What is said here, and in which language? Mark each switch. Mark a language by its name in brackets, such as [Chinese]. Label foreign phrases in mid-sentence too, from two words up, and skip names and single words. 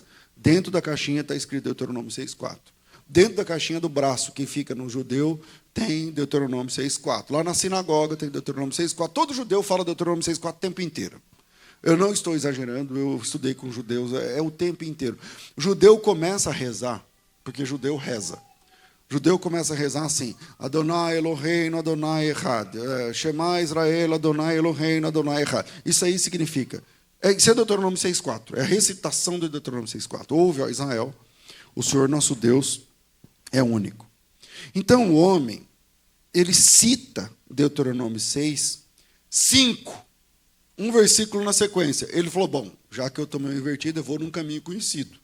[Portuguese] Dentro da caixinha está escrito Deuteronômio 6,4. Dentro da caixinha do braço, que fica no judeu, tem Deuteronômio 6,4. Lá na sinagoga tem Deuteronômio 6,4. Todo judeu fala Deuteronômio 6,4 o tempo inteiro. Eu não estou exagerando, eu estudei com judeus, é o tempo inteiro. O judeu começa a rezar, porque judeu reza. O judeu começa a rezar assim: [Hebrew] אדוני אלוהינו, אדוני אחד. שמע ישראל, אדוני אלוהינו, אדוני אחד. [Portuguese] Isso aí significa... Isso é Deuteronômio 6,4. É a recitação do Deuteronômio 6,4. Ouve, ó Israel, o Senhor nosso Deus é único. Então, o homem, ele cita Deuteronômio 6, 5. Um versículo na sequência. Ele falou: bom, já que eu tomei uma invertida, eu vou num caminho conhecido.